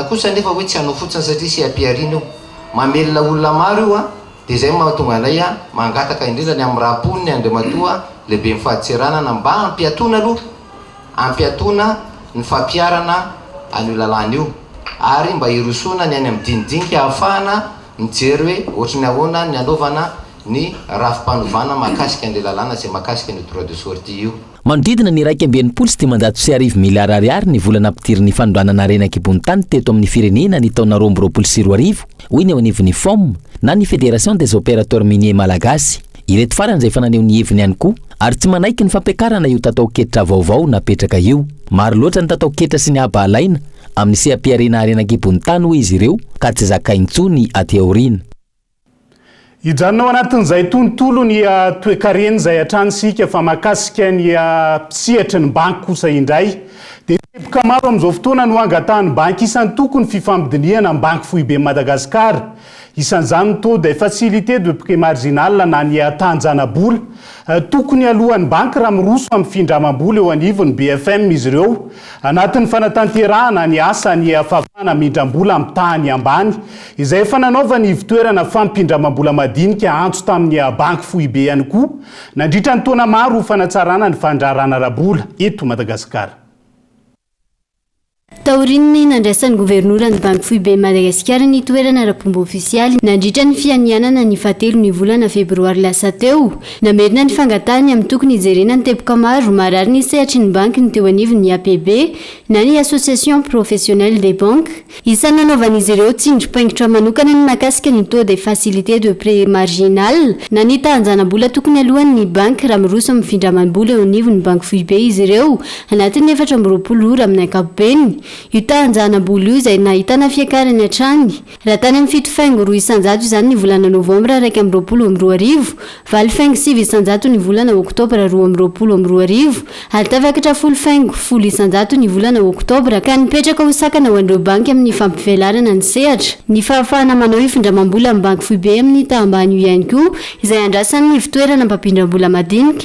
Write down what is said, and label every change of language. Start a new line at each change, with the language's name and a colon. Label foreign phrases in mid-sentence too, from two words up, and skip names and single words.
Malagasy: kosa nefa hoe tsy anao fotsiny satria sy ampiarina io mamelona olona maro io dia zay mahatonga anay mangataka indrindra ny amin'ny rahaponiny andrimatoa lehibe mifahaditseranana mba ampiatona aloha ampiatona ny fampiarana an'io lalàna io ary mba hirosona ny any amin'ny dinidinika ahafahana mijery hoe ohatrany ahoana ny anaovana ny rafi-panovana mahakasika an'ilay lalàna zay mahakasika ny
French: droit de sortie
Malagasy: io manodidina ny 1.7 miliara ariary ny volana ampitiriny fanondranana renak'ibony tany teto amin'ny firenena ny taona 2024 hoy ny ao anivon'ny FOM na ny
French: Fédération des opérateurs miniers
Malagasy: malagasy ireto farany izay fananeho ny heviny ihany koa ary tsy manaiky ny fampiakarana io tatao-ketra vaovao napetraka io maro loatra ny tatao-ketra sy ny abahalaina amin'ny seha-piarena renak'ibony tany hoy izy ireo ka tsy zakaintsony aty aoriana hijanonao anatin'izay tontolo ny toekarena izay hatranisika fa mahakasika ny mpisehatra ny banky kosa indray dia teboka maro amin'izao fotoana no angatahany banky isan'ny tokony fifambidiniana ny banky foibe Madagasikara isan'izany
French: taux de facilité de prêt marginal
Malagasy: na ny tanjana-bola tokony alohan'ny banky raha miroso amin'ny findramam-bola eo anivony BFM izy ireo anatin'ny fanatanterahana ny asa ny fafana mindram-bola amin'ny tany ambany izay efa nanaova ny ivitoerana fampindramam-bola madinika antso tamin'ny banky foibe ihany koa nandritra ny taona maro fanatsarana ny fandrarana rabola eto Madagasikara. Taorin'ny nandraisan'ny governoran'ny banky foibe Madagasikara ny toerana ara-pomba ofisialy nandritra ny fianianana ny fahatelo ny volana febroary lasa teo namerina ny fangatahany amin'ny tokony hijerena ny teboka maro marary ny sehatry ny banky ny teo anivon'ny APB na ny
French: association professionnelle des banques
Malagasy: isany nanaovan'izy ireo tsindrim-paingitra manokana ny makasika ny
French: taux de facilité de prêt marginal
Malagasy: na ny tanjana-bola tokony alohan'ny banky raha miroso amin'ny findramam-bola eo anivon'ny banky foibe izy ireo anatin'ny 420 ora amin'ny ankapobeny. Io tanjana-bola io izay nahitana fiakarany hatrany raha tany amin'ny 7 faingo 200 izany ny volana novambra 2020 valy faingo 900 ny volana oktobra 2020 ary tafakatra 10 faingo 100 ny volana oktobra ka nipetraka ho sakana ho an'ireo banky amin'ny fampivelarana ny sehatra ny fahafahana manao ifindramam-bola amin'ny banky foibe amin'ny tahambany io ihany koa izay andrasany ny fitoerana mpampindram-bola madinika.